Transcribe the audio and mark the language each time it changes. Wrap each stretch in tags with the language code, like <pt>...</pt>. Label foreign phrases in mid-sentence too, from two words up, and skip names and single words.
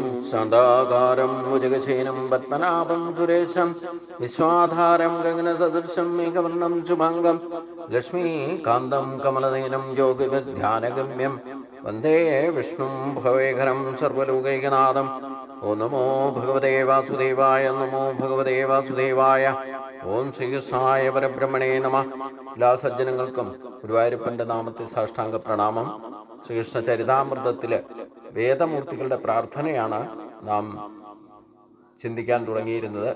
<sa>शान्ताकारं भुजगशयनं पद्मनाभं सुरेशं विश्वाधारं गगनसदृशं मेघवर्णं शुभाङ्गं लक्ष्मीकान्तं कमलनयनं योगिविध्यानगम्यं वन्दे विष्णुं भवेकरं सर्वलोकैकनाथं। ॐ नमो भगवते वासुदेवाय। नमो भगवते वासुदेवाय. ॐ श्रीकृष्णाय परब्रह्मणे नम.</sa> <ml>എല്ലാ സജ്ജനങ്ങൾക്കും ഗുരുവായൂരപ്പൻ്റെ നാമത്തിൽ സാഷ്ടാംഗ പ്രണാമം. ശ്രീകൃഷ്ണ ചരിതാമൃതത്തിലെ വേദമൂർത്തികളുടെ പ്രാർത്ഥനയാണ് നാം ചിന്തിക്കാൻ തുടങ്ങിയിരുന്നത്.</ml>